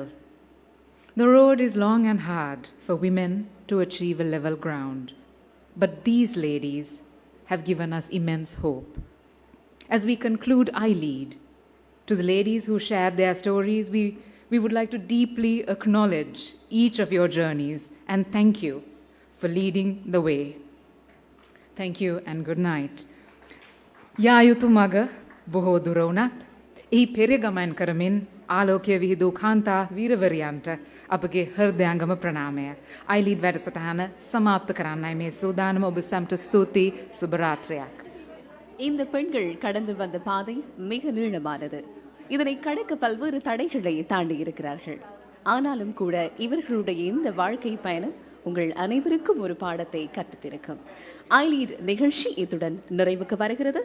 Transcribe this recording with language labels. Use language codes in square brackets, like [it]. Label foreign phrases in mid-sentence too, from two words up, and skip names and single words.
[en] The road is long and hard for women to achieve a level ground, but these ladies have given us immense hope. As we conclude iLead, to the ladies who shared their stories, we would like to deeply acknowledge each of your journeys and thank you for leading the way. Thank you and good night. [si] යායුතු මග බොහෝ දුර වුණත් එහි පෙරගමන් කරමින් ආලෝකය විහිදූ කාන්තා වීරවරියන්ට අපගේ හෘදයාංගම ප්‍රණාමය. iLead වැඩසටහන සමාප්ත කරන්නයි මේ සූදානම. ඔබ සැමට ස්තුතියි. සුබ රාත්‍රියක්. [ta] இந்த பெண்கள் கடந்து வந்த பாதை மிக நீளமானது. இதனை கடக்க பல்வேறு தடைகளை தாண்டி இருக்கிறார்கள். ஆனாலும் கூட இவர்களுடைய இந்த வாழ்க்கை பயணம் உங்கள் அனைவருக்கும் ஒரு பாடத்தை கற்பித்திருக்கும். iLead நிகழ்ச்சி இத்துடன் நிறைவுக்கு வருகிறது.